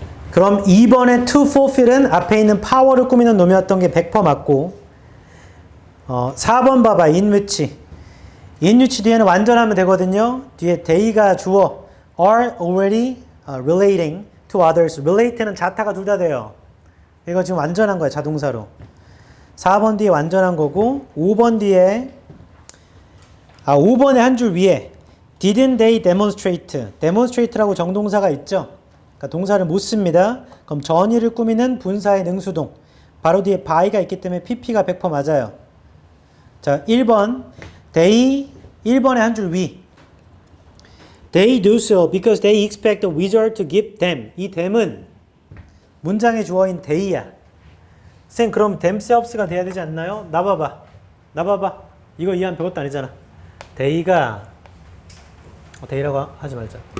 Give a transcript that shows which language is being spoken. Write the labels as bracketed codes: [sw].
[ko] 그럼 2번의 to fulfill은 앞에 있는 power를 꾸미는 놈이었던 게 100% 맞고 4번 봐봐. [en] in which. [ko] in which 뒤에는 완전하면 되거든요. 뒤에 [en] they가 [ko] 주어 [en] are already relating to others. [ko] relate는 자타가 둘 다 돼요. 이거 지금 완전한 거야. 자동사로. 4번 뒤에 완전한 거고 5번 뒤에 5번의 한 줄 위에 [en] didn't they demonstrate. [ko] demonstrate라고 정동사가 있죠. 그러니까 동사를 못 씁니다. 그럼 전의를 꾸미는 분사의 능수동. 바로 뒤에 by가 있기 때문에 pp가 100% 맞아요. 자, 1번 they 1번의 한 줄 위. [en] They do so because they expect the wizard to give them. [ko] 이 them은 문장의 주어인 they야. 쌤, 그럼 themselves가 돼야 되지 않나요? 나봐봐. 이거 이해한 별것도 아니잖아. they가 they라고 하지 말자.